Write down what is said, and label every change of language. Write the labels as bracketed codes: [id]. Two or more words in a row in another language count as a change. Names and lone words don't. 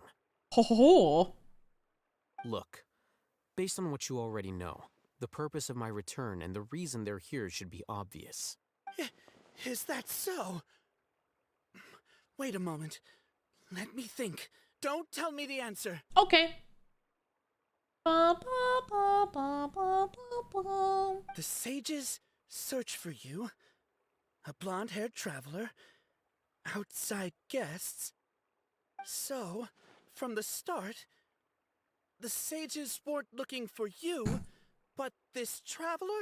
[en] Ho. Look, based on what you already know, the purpose of my return and the reason they're here should be obvious. Is that so? Wait a moment. Let me think. Don't tell me the answer. Okay. Ba, ba, ba, ba, ba, ba, ba. The sages search for you. A blonde-haired traveler. Outside guests. So, from the start, the sages weren't looking for you, but this traveler?